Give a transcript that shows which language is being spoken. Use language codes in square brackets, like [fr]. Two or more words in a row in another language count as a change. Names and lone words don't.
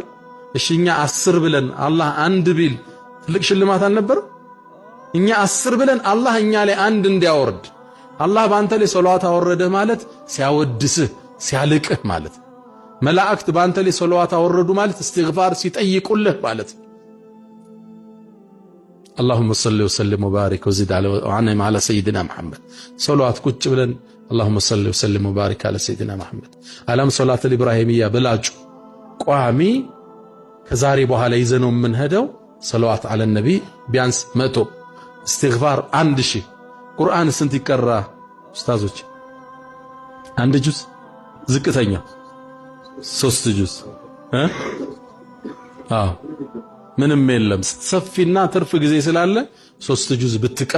[am] እሺ እኛ 10 ብለን አላህ አንድ ቢል ትልቅ ሽልማት አልነበረ? እኛ 10 ብለን አላህ እኛ ላይ አንድ እንዲያወርድ አላህ በአንተ ላይ ሰለዋት አወረደ ማለት ሲያወድስህ ሲያልቅህ ማለት። መላእክት በአንተ ላይ ሰለዋት አወረዱ ማለት እስትግፋር ሲጠይቁልህ ማለት። [ar] اللهم صل وسلم وبارك وزد وعنهم على سيدنا محمد صلوات [am] ቁጭ ብለን [ar] اللهم صل وسلم وبارك على سيدنا محمد [am] አላም [ar] الصلاة الإبراهيمية [am] በላጩ ቋሚ ከዛሬ በኋላ ይዘነው የምንሄደው ሰለዋት አለ ነቢ ቢያንስ 100 እስትግፋር 1000 ቁርአን ስንት ይቀራ ኡስታዞች? 1 ጁዝ ዝቅተኛ 3 ጁዝ ምንም የለም። ሰፊና ትርፍ ጊዜ ስላለ 3 ጁዝ ብትቀሩ